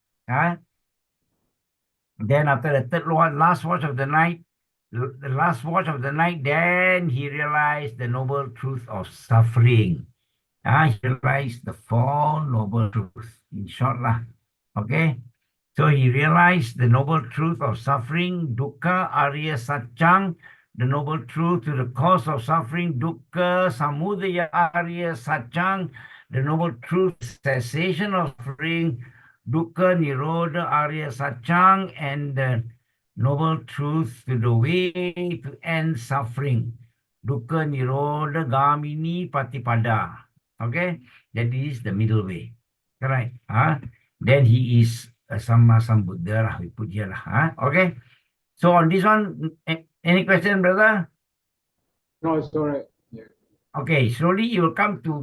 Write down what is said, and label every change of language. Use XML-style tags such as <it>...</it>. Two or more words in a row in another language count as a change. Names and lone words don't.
<en>Then after the third one, last watch of the night, then he realized the noble truth of suffering. He realized the Four Noble Truths, in short lah. Okay? So he realized the noble truth of suffering,</en> <pi>dukkha, arya satchang,</pi> <en>the noble truth to the cause of suffering,</en> <pi>dukkha, samudaya, arya satchang,</pi> <en>the noble truth, cessation of suffering,</en> <pi>dukkha, nirodha, arya satchang,</pi> <en>and the noble truth to the way to end suffering,</en> <pi>dukkha, nirodha, gamini, patipada.</pi> <en>Okay, that is the middle way. Correct. Then he is a</en> <pi>Samma Sambuddha.</pi> <en>We put here. Okay. So on this one, any question, brother? No, it's all right. Yeah. Okay. Slowly you will come to.</en>